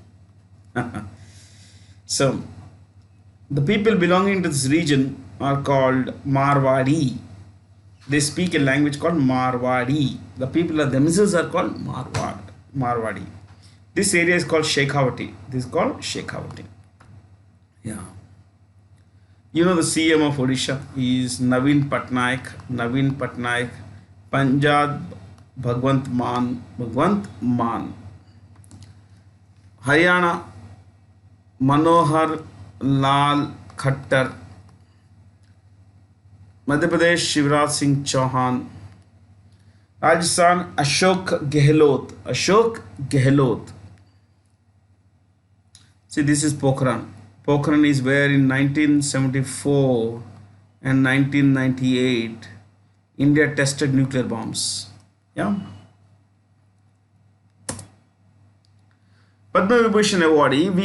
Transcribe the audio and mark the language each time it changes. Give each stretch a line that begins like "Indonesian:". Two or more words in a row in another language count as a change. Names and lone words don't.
English: So the people belonging to this region are called Marwadi. They speak a language called Marwadi. The people of themselves are called Marwadi. This area is called Shekhawati. This is called Shekhawati. Yeah. You know the CM of Odisha is Naveen Patnaik. Punjab Bhagwant Mann. Haryana Manohar Lal Khattar. Madhya Pradesh Shivraj Singh Chauhan. Rajasthan Ashok Gehlot. See, this is Pokhran. Pokhran is where in 1974 and 1998 India tested nuclear bombs. Yeah. Padma Vibhushan awardee V.